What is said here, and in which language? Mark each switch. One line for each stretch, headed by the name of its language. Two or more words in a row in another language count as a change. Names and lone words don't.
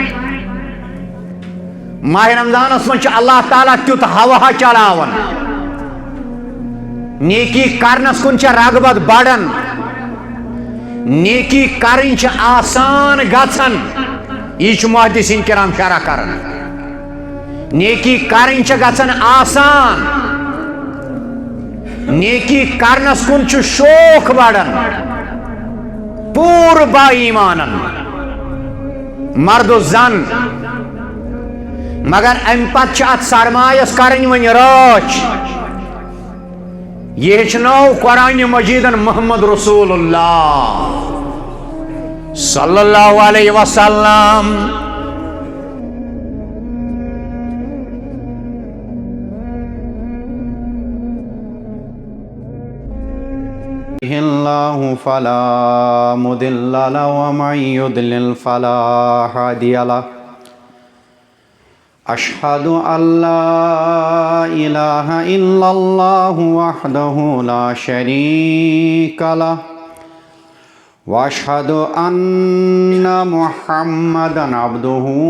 Kashmiri: ماہ رمضانس من اللہ تعالیٰ تیت ہوا چلاون نیکی کرنس کن رغبت بڑھن نیکی کریں آسان گژھن یہ محدثین کرام شرح کرن نیکی کریں گژھن آسان نیکی کرنس کن شوق بڑھن پور با ایمانن مرد و زن مگر ام پت ات سرمایس کرن ون راچ یہ ہچنو قرآن مجیدن
Arabic: محمد رسول اللہ صلی اللہ علیہ وسلم اللہ فلا مضل له ومن يضلل فلا هادي له أشهد أن لا إله إلا الله وحده لا شريك له وأشهد أن محمدا عبده